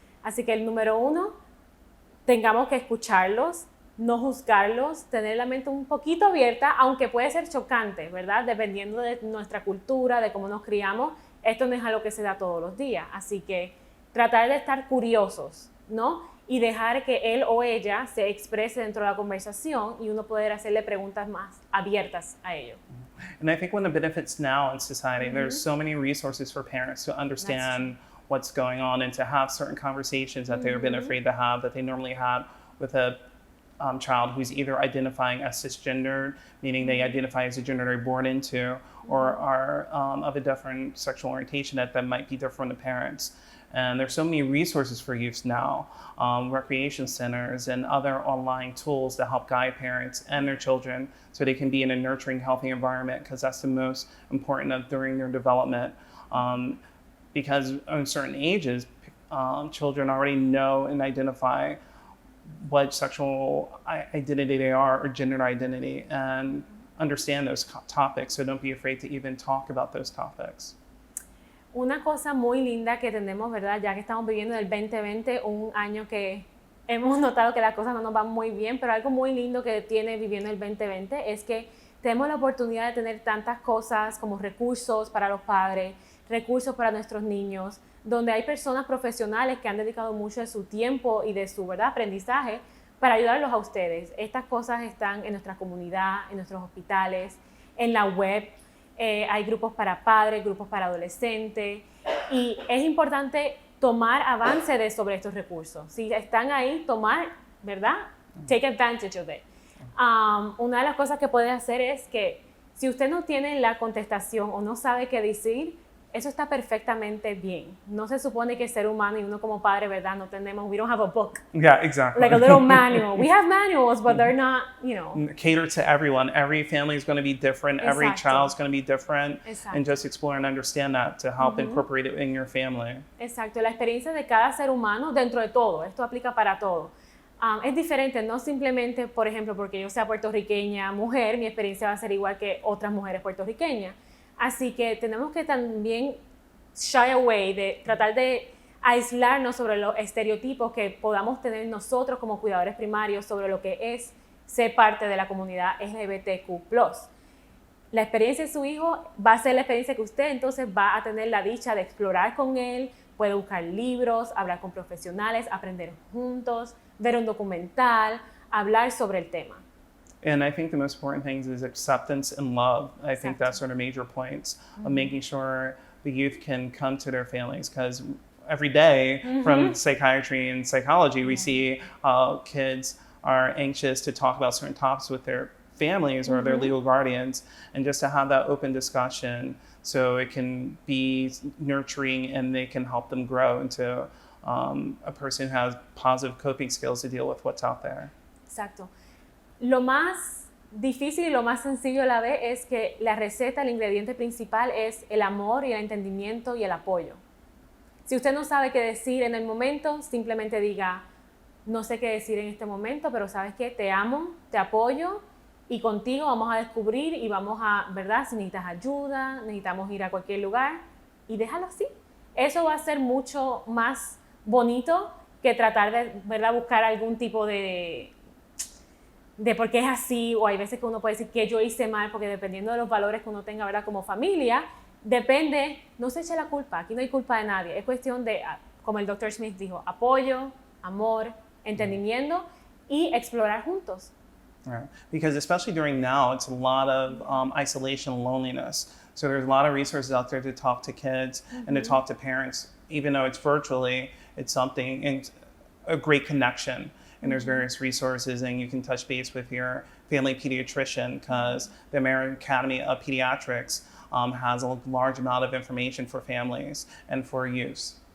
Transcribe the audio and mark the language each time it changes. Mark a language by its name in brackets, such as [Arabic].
[Spanish] Así que el número uno, tengamos que escucharlos, no juzgarlos, tener la mente un poquito abierta, aunque puede ser chocante, ¿verdad? Dependiendo de nuestra cultura, de cómo nos criamos, esto no es algo que se da todos los días. Así que tratar de estar curiosos, ¿no? Y dejar que él o ella se exprese dentro de la conversación y uno poder hacerle preguntas más abiertas a ellos. [English] And I think one of the benefits now in society, there's so many resources for parents to understand what's going on and to have certain conversations that they've been afraid to have, that they normally have with a child who's either identifying as cisgender, meaning they identify as a gender they're born into, or are of a different sexual orientation that might be different from the parents. And there's so many resources for youth now, recreation centers and other online tools to help guide parents and their children so they can be in a nurturing, healthy environment, because that's the most important during their development. Because in certain ages, children already know and identify what sexual identity they are or gender identity and understand those topics. So don't be afraid to even talk about those topics. [Spanish] Una cosa muy linda que tenemos, ¿verdad?, ya que estamos viviendo el 2020, un año que hemos notado que las cosas no nos van muy bien, pero algo muy lindo que tiene viviendo el 2020 es que tenemos la oportunidad de tener tantas cosas como recursos para los padres, recursos para nuestros niños, donde hay personas profesionales que han dedicado mucho de su tiempo y de su, ¿verdad?, aprendizaje para ayudarlos a ustedes. Estas cosas están en nuestra comunidad, en nuestros hospitales, en la web. Hay grupos para padres, grupos para adolescentes, y es importante tomar avance sobre estos recursos. Si están ahí, tomar, ¿verdad? [English] Take advantage of it. [Spanish] Una de las cosas que puede hacer es que si usted no tiene la contestación o no sabe qué decir, eso está perfectamente bien. No se supone que ser humano y uno como padre, ¿verdad? No tenemos, [English] we don't have a book. Yeah, exactly. Like a little manual. We have manuals, but they're not, you know. Cater to everyone. Every family is going to be different. Every [Spanish] Exacto. [English] child's going to be different. [Spanish] Exacto. [English] And just explore and understand that to help incorporate it in your family. [Spanish] Exacto. La experiencia de cada ser humano dentro de todo. Esto aplica para todo. Es diferente, no simplemente, por ejemplo, porque yo sea puertorriqueña mujer, mi experiencia va a ser igual que otras mujeres puertorriqueñas. Así que tenemos que también [English] shy away [Spanish] de tratar de aislarnos sobre los estereotipos que podamos tener nosotros como cuidadores primarios sobre lo que es ser parte de la comunidad LGBTQ+. La experiencia de su hijo va a ser la experiencia que usted entonces va a tener la dicha de explorar con él, puede buscar libros, hablar con profesionales, aprender juntos, ver un documental, hablar sobre el tema. [English] And I think the most important thing is acceptance and love. I think that's sort of major points of making sure the youth can come to their families, because every day from psychiatry and psychology, we see kids are anxious to talk about certain topics with their families or their legal guardians, and just to have that open discussion so it can be nurturing and they can help them grow into a person who has positive coping skills to deal with what's out there. [Spanish] Exacto. Lo más difícil y lo más sencillo a la vez es que la receta, el ingrediente principal es el amor y el entendimiento y el apoyo. Si usted no sabe qué decir en el momento, simplemente diga, no sé qué decir en este momento, pero ¿sabes qué? Te amo, te apoyo y contigo vamos a descubrir y vamos a, ¿verdad? Si necesitas ayuda, necesitamos ir a cualquier lugar y déjalo así. Eso va a ser mucho más bonito que tratar de, ¿verdad? Buscar algún tipo de por qué es así, o hay veces que uno puede decir que yo hice mal, porque dependiendo de los valores que uno tenga, ¿verdad? Como familia, depende, no se eche la culpa, aquí no hay culpa de nadie, es cuestión de, como el Dr. Smith dijo, apoyo, amor, entendimiento y explorar juntos. [English] Right. Because especially during now, it's a lot of isolation and loneliness. So there's a lot of resources out there to talk to kids and to talk to parents, even though it's virtually, it's something, and a great connection. And there's various resources, and you can touch base with your family pediatrician, because the American Academy of Pediatrics has a large amount of information for families and for use.